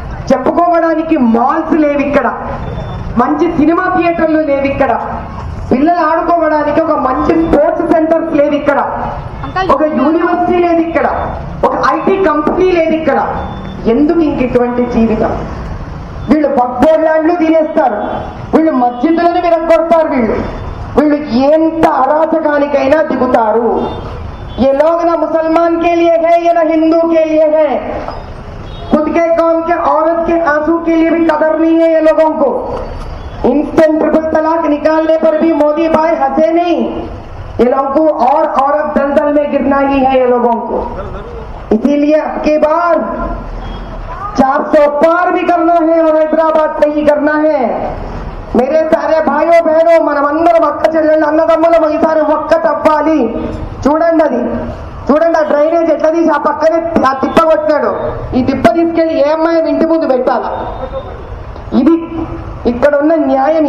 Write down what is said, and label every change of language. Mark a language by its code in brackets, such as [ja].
[te] చెప్పుకోవడానికి మాల్స్ లేవు ఇక్కడ, మంచి సినిమా థియేటర్లు లేవు ఇక్కడ, పిల్లలు ఆడుకోవడానికి ఒక మంచి స్పోర్ట్స్ సెంటర్స్ లేవు ఇక్కడ, ఒక యూనివర్సిటీ లేదు ఇక్కడ, ఒక ఐటీ కంపెనీ లేదు ఇక్కడ. ఎందుకు ఇంక ఇటువంటి జీవితం? వీళ్ళు బక్బోర్డ్ ల్యాండ్లు తినేస్తారు, వీళ్ళు మస్జిద్దులను విరగొడతారు, వీళ్ళు ఎంత అరాచకానికైనా దిగుతారు. [hi] ये लोग ना मुसलमान के लिए है या ना हिंदू के लिए है, खुद के कौम के औरत के आंसू के लिए भी कदर नहीं है ये लोगों को. इंस्टेंट ट्रिपल तलाक निकालने पर भी मोदी भाई हंसे नहीं. ये लोगों को और औरत दलदल में गिरना ही है ये लोगों को. इसीलिए अब के बाद 400 पार भी करना है और हैदराबाद से ही करना है. मेरे सारे भाइयों बहनों, [te] మనమందరం అక్క చెల్లెళ్ళు అన్నదమ్ములం ఈసారి ఒక్కటవ్వాలి. చూడండి, అది చూడండి, ఆ డ్రైనేజ్ ఎట్లా తీసి ఆ పక్కనే ఆ తిప్ప కొట్టినాడు. ఈ తిప్ప తీసుకెళ్లి ఏమై ఇంటి ముందు పెట్టాలా? ఇది ఇక్కడ ఉన్న న్యాయం.